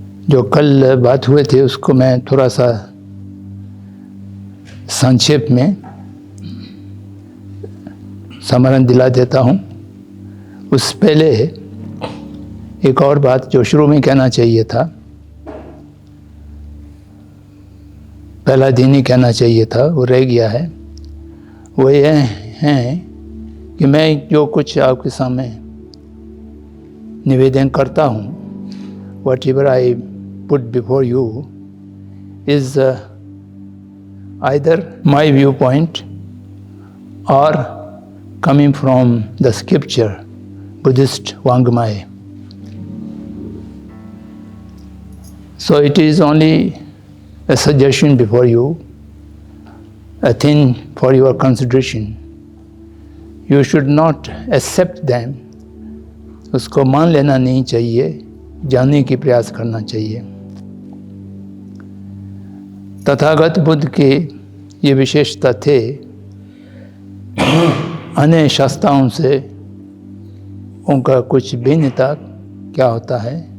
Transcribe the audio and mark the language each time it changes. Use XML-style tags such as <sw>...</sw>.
<hi>जो कल बात हुए थे उसको मैं थोड़ा सा संक्षेप में स्मरण दिला देता हूँ। उस पहले एक और बात जो शुरू में कहना चाहिए था, पहला दिन ही कहना चाहिए था, वो रह गया है। वो ये है कि मैं जो कुछ आपके सामने निवेदन करता हूँ,</hi> <en>whatever I put before you is either my viewpoint or coming from the scripture, Buddhist Wangmai. So it is only a suggestion before you, a thing for your consideration. You should not accept them.</en> <hi>उसको मान लेना नहीं चाहिए, जानने की प्रयास करना चाहिए। तथागत बुद्ध के ये विशेषता थे, अन्य शास्त्राओं से उनका कुछ भिन्नता क्या होता है।</hi>